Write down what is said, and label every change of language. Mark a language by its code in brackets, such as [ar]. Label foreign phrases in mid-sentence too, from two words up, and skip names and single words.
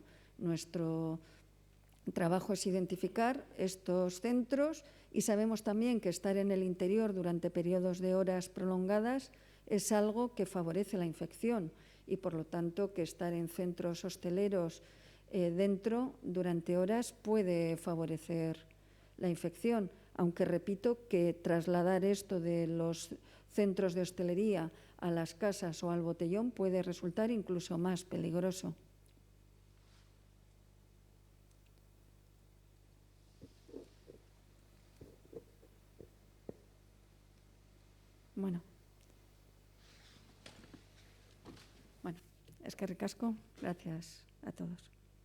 [es] Nuestro trabajo es identificar estos centros y sabemos también que estar en el interior durante periodos de horas prolongadas es algo que favorece la infección y, por lo tanto, que estar en centros hosteleros dentro durante horas puede favorecer la infección, aunque repito que trasladar esto de los centros de hostelería a las casas o al botellón puede resultar incluso más peligroso. [eu] Bueno, eskerrik asko, [es] gracias a todos.